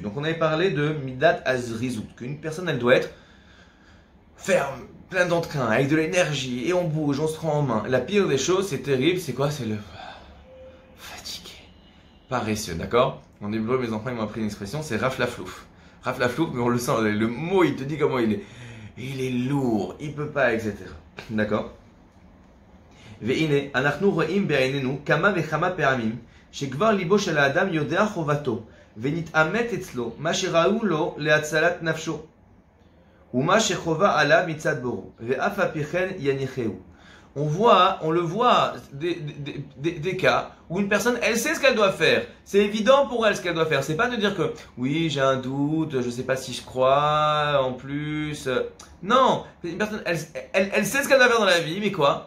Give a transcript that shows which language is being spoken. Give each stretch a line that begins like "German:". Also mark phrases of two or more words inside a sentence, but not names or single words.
French: Donc on avait parlé de
Hebrew: מידת זריזות,
French: qu'une personne elle doit être ferme, plein d'entrain, avec de l'énergie et on bouge, on se prend en main. La pire des choses, c'est terrible, c'est quoi? C'est le fatigué, paresseux, d'accord? En hébreu, mes enfants ils m'ont appris une expression, c'est raflaflouf. Raflaflouf, mais on le sent, le mot il te dit comment il est. Il est lourd, il peut pas, etc. D'accord?
Hebrew: והנה, אנחנו רואים בעינינו כמה וכמה פעמים שכבר ליבו של האדם יודע חובתו ונתאמת אצלו מה שראו לו להצלת נפשו ומה שחובה עליו מצד בוראו ואף על פי כן יניחהו.
French: On le voit des cas où une personne, elle sait ce qu'elle doit faire. C'est évident pour elle ce qu'elle doit faire. C'est pas de dire que, oui, j'ai un doute, je sais pas si je crois, en plus. Non, une personne, elle sait ce qu'elle doit faire dans la vie, mais quoi?